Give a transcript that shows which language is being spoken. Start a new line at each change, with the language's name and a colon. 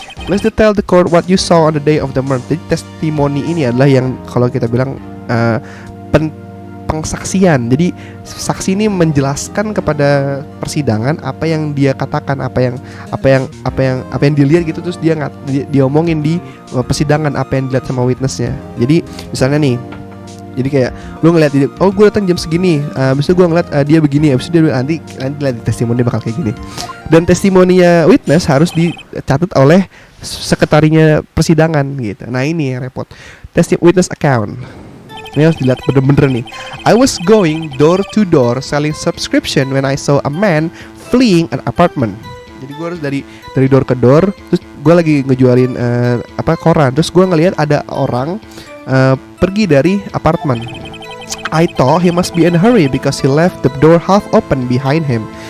English: Let's tell the court what you saw on the day of the murder.
Indonesian: Jadi testimoni ini adalah yang kalau kita bilang pengsaksian. Jadi saksi ini menjelaskan kepada persidangan apa yang dia katakan, apa yang dilihat gitu, terus dia omongin di persidangan apa yang dilihat sama witnessnya. Jadi misalnya nih, jadi kayak lu ngeliat gue datang jam segini, abis itu gue ngeliat dia begini, abis itu dia bilang, nanti lihat di testimoni bakal kayak gini. Dan testimoninya witness harus dicatat oleh sekretarinya persidangan gitu. Nah ini yang repot.
English: Witness account.
Indonesian: Ini harus dilihat bener-bener nih.
English: I was going door to door selling subscription when I saw a man fleeing an apartment.
Indonesian: Jadi gue harus dari door ke door. Terus gue lagi ngejualin koran. Terus gue ngelihat ada orang pergi dari apartemen.
English: I thought he must be in a hurry because he left the door half open behind him.